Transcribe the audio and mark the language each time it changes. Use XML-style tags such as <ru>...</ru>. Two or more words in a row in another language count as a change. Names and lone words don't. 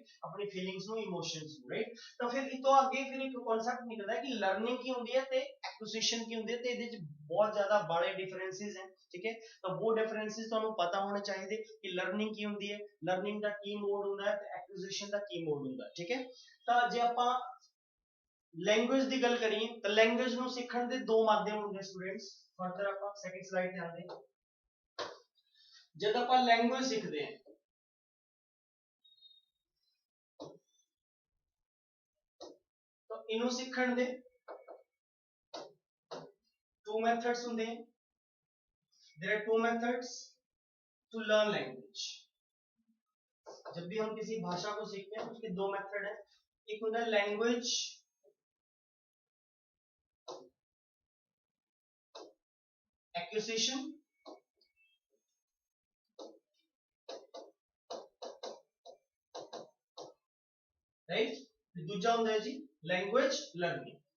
<hi>अपनी फीलिंग्स नु, इमोशंस नु, राइट। तो फिर इतो आगे फिर एक कांसेप्ट निकलता है कि लर्निंग की होती है ते एक्विजिशन की होती है, ते</hi> <pa>ਇਹਦੇ ਚ</pa> <hi>बहुत ज्यादा बड़े डिफरेंसेस हैं, ठीक है। तो वो डिफरेंसेस ਤੁਹਾਨੂੰ पता होने चाहिए कि लर्निंग की होती है, लर्निंग का की मोड ਹੁੰਦਾ है ਤੇ एक्विजिशन का की मोड ਹੁੰਦਾ है, ठीक है।</hi> <pa>ਤਾਂ ਜੇ ਆਪਾਂ लैंग्वेज ਦੀ ਗੱਲ ਕਰੀਏ ਤਾਂ लैंग्वेज ਨੂੰ ਸਿੱਖਣ ਦੇ ਦੋ ਮਾਧਿਅਮ ਹੁੰਦੇ ਸਟੂਡੈਂਟਸ। ਫਰਦਰ ਆਪਾਂ</pa> <en>second slide</en> <pa>ਤੇ ਆਉਂਦੇ ਹਾਂ।</pa> <hi>जब आप लैंग्वेज सीखते हैं तो</hi> <pa>ਇਨੂ ਸੀਖਣ ਦੇ</pa> <en>two methods</en> <hi>होंगे।</hi> <en>There are two methods to learn language.</en> <hi>जब भी हम किसी भाषा को सीखते हैं उसके दो मेथड है। एक होता है</hi> <en>language acquisition,</en> <hi>राइट। दूसरा होता है जी</hi> <en>language learning,</en>